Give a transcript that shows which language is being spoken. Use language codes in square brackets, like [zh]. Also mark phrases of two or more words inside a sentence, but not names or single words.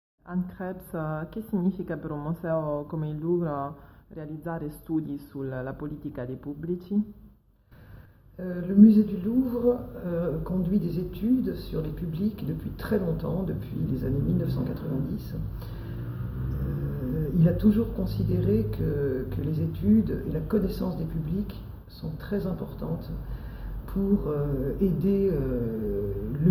[it] Anne Krebs, che significa per un museo come il Louvre realizzare studi sulla politica dei pubblici? [fr] Le musée du Louvre conduit des études sur les publics depuis très longtemps, depuis les années 1990. Il a toujours considéré que les études et la connaissance des publics sont très importantes pour aider le